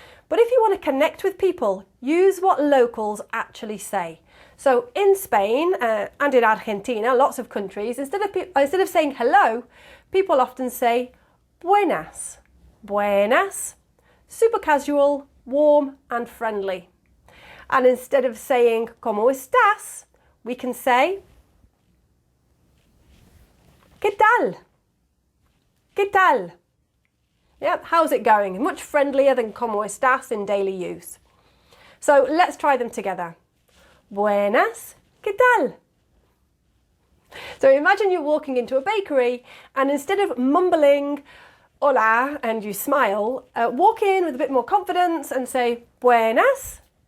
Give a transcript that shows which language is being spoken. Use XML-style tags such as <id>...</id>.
<en>But if you want to connect with people, use what locals actually say. So in Spain and in Argentina, lots of countries, instead of saying hello, people often say buenas. Buenas. Super casual, warm and friendly. And instead of saying</en> <es>¿Cómo estás?,</es> <en>we can say</en> <es>¿Qué tal? ¿Qué tal?</es> <en>Yep, how's it going? Much friendlier than</en> <es>¿Cómo estás?"</es> <en>in daily use. So let's try them together.</en> <es>Buenas, ¿qué tal?</es> <en>So imagine you're walking into a bakery and instead of mumbling hola and you smile, walk in with a bit more confidence and say buenas.</en>